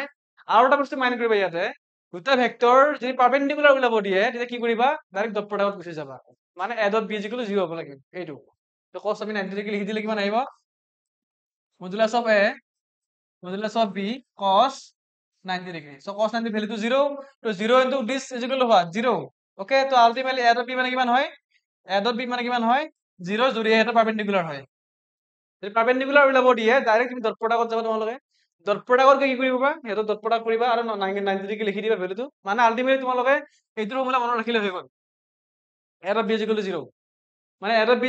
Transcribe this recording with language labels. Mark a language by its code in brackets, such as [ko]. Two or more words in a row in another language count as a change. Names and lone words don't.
[as] আৰু এটা বস্তু মাইণ্ড কৰিবা, ইয়াতে দুটা ভেক্টৰ যদি পাৰপেন্ডিকুলাৰ ওলাব দিয়ে তেতিয়া কি কৰিবা [en] direct dot productত [as] গুচি যাবা, মানে [en] A dot B is equal to 0 [as] হ'ব লাগে এইটো। তো cos আমি 90 ডিগ্ৰী লিখি দিলে কিমান আহিব, [en] modulus of A modulus of B cos 90 degree, so cos 90 ভ্যালুটো 0, তো 0 into this is equal to what 0, ওকে। [as] তো আলটিমেটলি [en] A dot B [as] মানে কিমান হয়, [en] A dot B [as] মানে কিমান হয় 0 যদি এটা পাৰপেন্ডিকুলাৰ হয়, যদি পাৰপেন্ডিকুলাৰ ওলাব দিয়ে ডাইৰেক্ট তুমি [en] dot productত [as] যাবা, তোমালোকে [en] dot productত [as] কি কৰিবা সিহঁতৰ [en] dot product [as] কৰিবা আৰু 90 ডিগ্ৰী লিখি দিবা ভ্যালুটো, মানে আলটিমেটলি তোমালোকে এইটো ফৰ্মুলা মনত ৰাখিলে হৈ গ'ল, [en] A dot B is equal to 0, [as] মানে [en] A dot B